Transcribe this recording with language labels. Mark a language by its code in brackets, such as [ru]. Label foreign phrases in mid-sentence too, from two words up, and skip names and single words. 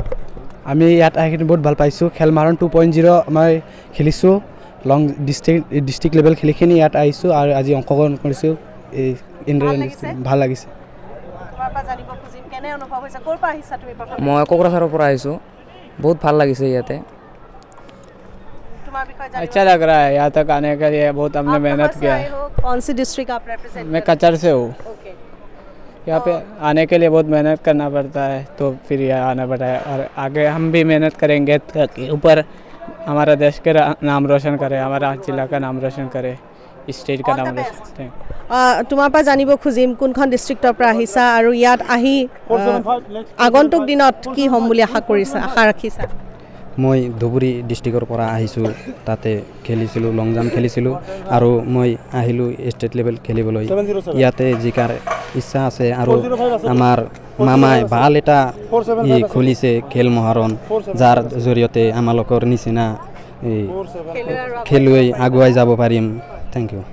[as] আমি ইয়াত আহি বহুত ভাল পাইছোঁ খেল মহাৰণ 2.0 মই খেলিছোঁ [en] long district level [as] খেলিখিনি ইয়াত আহিছোঁ আৰু আজি অংশগ্ৰহণ কৰিছোঁ এই ভাল লাগিছে তোমাৰ পৰা জানিব খুজিম কেনে অনুভৱ হৈছে ক'ৰ পৰা আহিছা তুমি প্ৰথম মই কোকৰাঝাৰৰ পৰা আহিছোঁ बहुत ভাল লাগিছে ইয়াতে [hi] अच्छा लग रहा है यहाँ तक आने के लिए बहुत हमने मेहनत किया है कौन सी डिस्ट्रिक्ट आप रिप्रेजेंट मैं कचर से हूँ यहाँ पे आने के लिए बहुत मेहनत करना पड़ता है तो फिर यहाँ आना पड़ता है और आगे हम भी मेहनत करेंगे ऊपर हमारा देश का नाम रोशन करे हमारा जिला का नाम रोशन करे स्टेट का नाम रोशन करे [as] তোমাৰ পৰা জানিব খুজিম কোনখন ডিস্ট্ৰিক্টৰ পৰা আহিছা আৰু ইয়াত আহি আগন্তুক দিনত কি হ'ম বুলি আশা ৰাখিছা মই ধুবুৰী ডিস্ট্ৰিক্টৰ পৰা আহিছোঁ তাতে খেলিছিলোঁ [en] long jump [as] খেলিছিলোঁ আৰু মই আহিলোঁ [en] state level [as] খেলিবলৈ ইয়াতে জিকাৰ ইচ্ছা আছে আৰু আমাৰ মামাই ভাল এটা খুলিছে খেল মহাৰণ যাৰ জৰিয়তে আমালোকৰ নিচিনা খেলুৱৈ আগুৱাই যাব পাৰিম [en] thank you